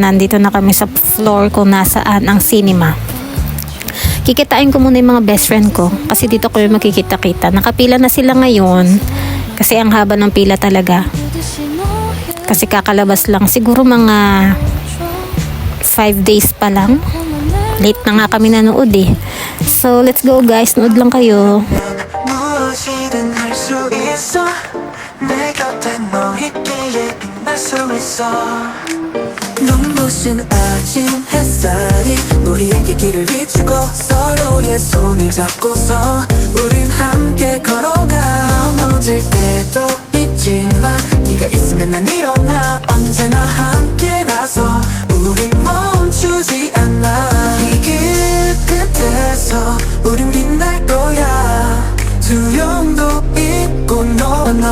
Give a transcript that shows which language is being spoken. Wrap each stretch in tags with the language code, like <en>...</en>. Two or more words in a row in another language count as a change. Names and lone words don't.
<tl>Nandito na kami sa floor kung nasaan ang cinema. Kikitain ko muna yung mga</tl> <en>best friend</en> <tl>ko kasi dito ko yung makikita-kita. Nakapila na sila ngayon kasi ang haba ng pila talaga. Kasi kakalabas lang. Siguro mga 5 days pa lang. Late na nga kami nanood eh.</tl> <en>So, let's go guys.</en> <tl>Nood lang kayo.</tl> <ko>눈부신 아침 햇살이 우리에게 길을 비추고 서로의 손을 잡고서 우린 함께 걸어가 넘어질 때도 있지만 네가 있으면 난 일어나 언제나 함께라서 우린 멈추지 않아 이 길 끝에서 우린 빛날 거야 두려움도 있고 너와</ko>